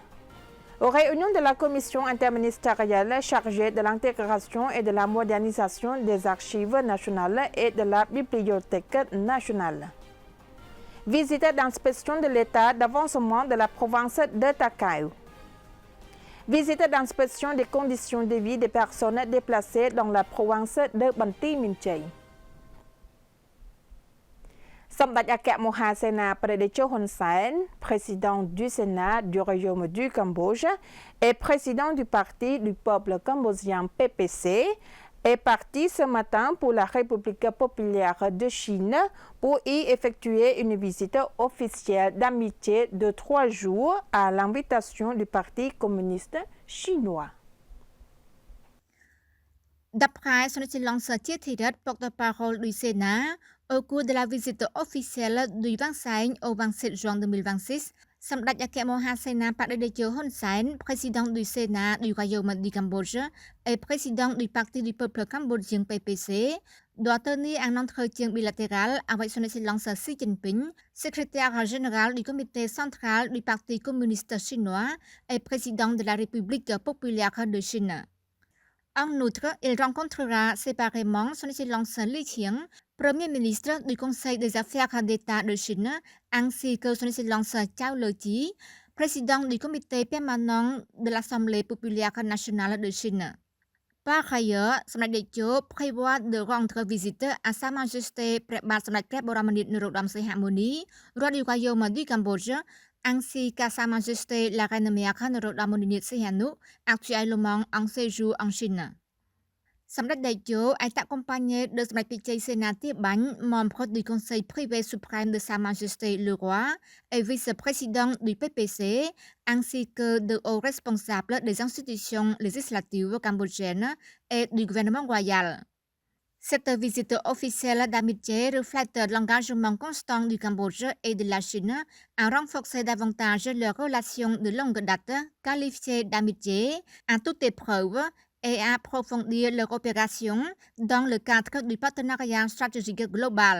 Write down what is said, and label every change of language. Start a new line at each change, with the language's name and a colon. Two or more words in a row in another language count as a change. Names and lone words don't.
French: Aux réunions de la commission interministérielle chargée de l'intégration et de la modernisation des archives nationales et de la bibliothèque nationale. Visite d'inspection de l'état d'avancement de la province de Takao. Visite d'inspection des conditions de vie des personnes déplacées dans la province de Banti Minchey. សម្ដេចអគ្គមហាសេនាបតីជោ Hun Sen, président du Sénat du Royaume du Cambodge et président du Parti du peuple cambodgien PPC, est parti ce matin pour la République populaire de Chine pour y effectuer une visite officielle d'amitié de 3 jours à l'invitation du Parti communiste chinois. D'après son excellence Thierry, porte-parole du Sénat, au cours de la visite officielle du 25 au 27 juin 2026, សម្ដេចអគ្គមហាសេនាបតីជោ Hun Sen, président du Sénat du Royaume du Cambodge et président du Parti du peuple cambodgien PPC, doit tenir un entretien bilatéral avec son excellence Xi Jinping, secrétaire général du comité central du Parti communiste chinois et président de la République populaire de Chine. En outre, il rencontrera séparément son excellence Li Qiang, Premier ministre du Conseil des affaires d'État de Chine, ainsi que son excellence Chao Le-chi, président du comité permanent de l'Assemblée populaire nationale de Chine. Par ailleurs, សម្ដេចតេជោ prévoit de rendre visite à Sa Majesté ព្រះបាទសម្ដេចព្រះបរមនាថនរោត្តមសីហមុនី roi du Royaume du Cambodge, ainsi qu'à Sa Majesté la Reine Mère Norodamoninet Sihanouk, actuellement en séjour en Chine. សម្ដេចតេជោ est accompagné de សម្ដេចពិជ័យសេនាទាបាញ់ membre du Conseil privé suprême de Sa Majesté le Roi et vice-président du PPC, ainsi que de hauts responsables des institutions législatives cambodgiennes et du gouvernement royal. Cette visite officielle d'amitié reflète l'engagement constant du Cambodge et de la Chine à renforcer davantage leurs relations de longue date, qualifiées d'amitié, à toute épreuve, et à approfondir leur opération dans le cadre du partenariat stratégique global.